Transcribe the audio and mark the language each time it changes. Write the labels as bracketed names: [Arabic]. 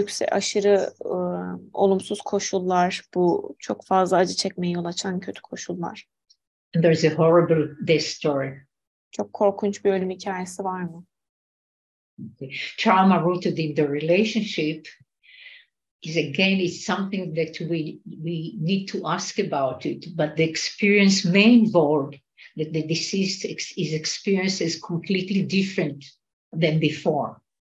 [Turkish] Aşırı olumsuz koşullar, bu çok fazla acı çekmeye yol açan kötü koşullar. [English] And there's a horrible death story. [Turkish] Çok korkunç bir ölüm hikayesi var mı? [English] Trauma rooted in the relationship is something that we need to ask about it, but the experience may involve that the deceased is experienced as completely different than before.